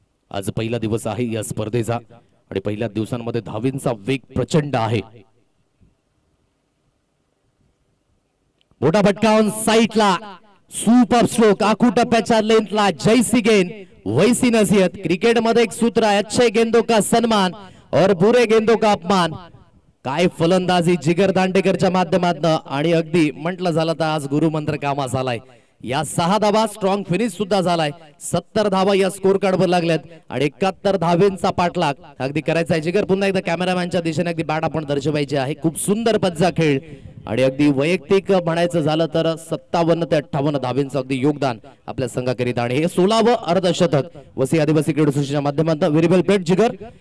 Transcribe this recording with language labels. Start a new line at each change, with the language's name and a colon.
Marathi: आज पहिला दिवस आहे या स्पर्धेचा आणि पहिल्या दिवसांमध्ये धावींचा वेग प्रचंड आहे. मोठा फटकावून साईटला सुपर स्ट्रोक आखू टप्प्याच्या लेंथला
Hindi: जैसी गेंद वैसी नसीहत.
Marathi: क्रिकेट मध्ये एक सूत्र आहे,
Hindi: अच्छे गेंदों का सन्मान और बुरे गेंदों का अपमान.
Marathi: काय फलंदाजी जिगर दांडेकरच्या माध्यमातून आणि अगदी म्हटलं झालं तर आज गुरुमंत्र कामास आलाय. या 6 धावा स्ट्रॉंग फिनिश सुद्धा झालाय. 70 धावा या स्कोर कार्डवर लागल्यात आणि 71 धावेंचा पाठलाग अगदी करायचा आहे. जिगर पुन्हा एकदा कॅमेरामॅनच्या दिशेने अगदी बॅट आपण दर्शवायची आहे. खूप सुंदर पद्धतीचा खेळ आणि अगदी वैयक्तिक म्हणायचं झालं तर 57 ते 58 धावेंचं अगदी योगदान आपल्या संघाकरिता आणि हे 16वे अर्धशतक वसई आदिवासी क्रीडा असोसिएशनच्या माध्यमातून.
English: Very well played Jigar.